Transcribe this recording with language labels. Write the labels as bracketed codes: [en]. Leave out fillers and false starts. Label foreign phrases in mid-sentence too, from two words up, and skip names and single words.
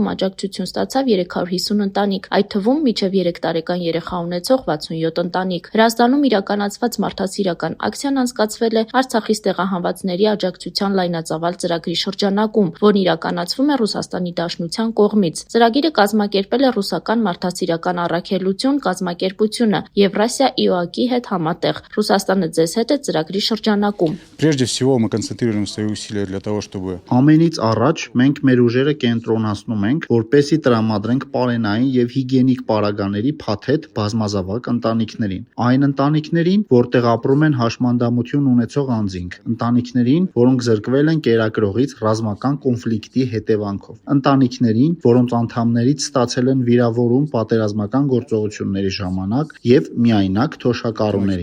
[hy] աջակցություն ստացավ 350 ընտանիք, այդ թվում մինչև 3 տարեկան երեխա ունեցող 67 ընտանիք։ Հրազդանում իրականացված մարդասիրական ակցիան անցկացվել է Արցախից տեղահանվածների աջակցության լայնածավալ ծրագրի շրջանակում, որն իրականացվում է Ռուսաստանի Դաշնության կողմից։ Ծրագիրը կազմակերպել է ռուսական մարդասիրական առաքելություն կազմակերպությունը Եվրասիա ԻՕԱԿ-ի հետ համատեղ։ Ռուսաստանը ձեզ հետ է ծրագրի շրջանակում։ [ru] Прежде всего мы концентрируем свои усилия для того, чтобы [hy] Ամենից առաջ մենք մեր ուժերը կենտրոնացնում ենք, որպեսզի տրամադրենք պարենային եւ հիգիենիկ պարագաների փաթեթ բազմազավակ ընտանիքներին։ Այն ընտանիքներին, որտեղ ապրում են հաշմանդամություն ունեցող անձինք, ընտանիքներին, որոնք զրկվել են կերակրողից ռազմական կոնֆլիկտի հետևանքով, ընտանիքներին, որոնց անդամներից ստացել են վիրավորում պատերազմական գործողությունների ժամանակ եւ միայնակ թոշակառուների։